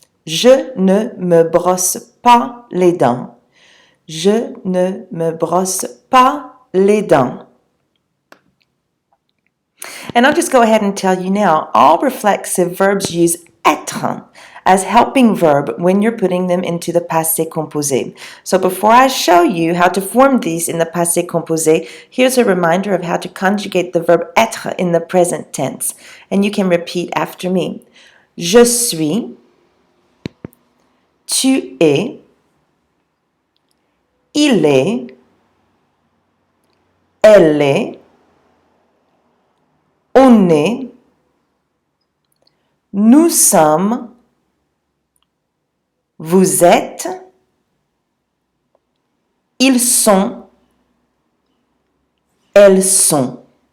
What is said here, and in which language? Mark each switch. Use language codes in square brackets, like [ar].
[fr] Je ne me brosse pas les dents. Je ne me brosse pas les dents. [en] And I'll just go ahead and tell you now, all reflexive verbs use être as helping verb when you're putting them into the passé composé. So before I show you how to form these in the passé composé, here's a reminder of how to conjugate the verb être in the present tense. And you can repeat after me. [fr] Je suis, tu es, il est, elle est, on est, nous sommes, vous êtes, ils sont, elles sont.